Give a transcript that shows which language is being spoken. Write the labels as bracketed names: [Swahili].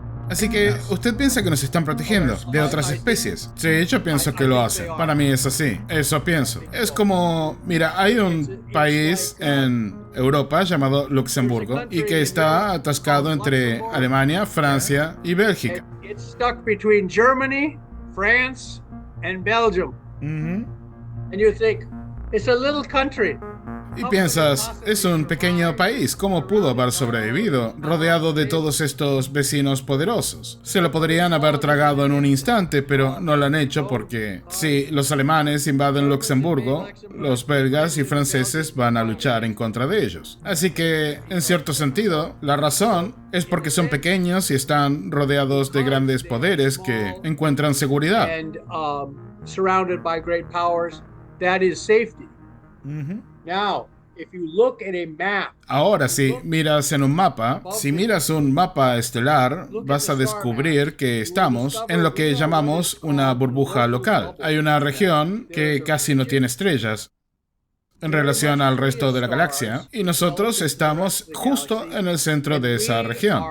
[Spanish] Así que, ¿usted piensa que nos están protegiendo de otras especies? Sí, yo pienso que lo hacen. Para mí es así. Eso pienso. Es como, mira, hay un país en Europa llamado Luxemburgo y que está atascado entre Alemania, Francia y Bélgica. [English] It's stuck between Germany, France, and Belgium. And you think, it's a little country. [Spanish] Y piensas, es un pequeño país, ¿cómo pudo haber sobrevivido rodeado de todos estos vecinos poderosos? Se lo podrían haber tragado en un instante, pero no lo han hecho porque si los alemanes invaden Luxemburgo, los belgas y franceses van a luchar en contra de ellos. Así que, en cierto sentido, la razón es porque son pequeños y están rodeados de grandes poderes que encuentran seguridad. [English] And surrounded by great powers, that is safety. Now, if you look at a map, [Spanish] Ahora, si miras en un mapa, si miras un mapa estelar, vas a descubrir que estamos en lo que llamamos una burbuja local. Hay una región que casi no tiene estrellas en relación al resto de la galaxia, y nosotros estamos justo en el centro de esa región.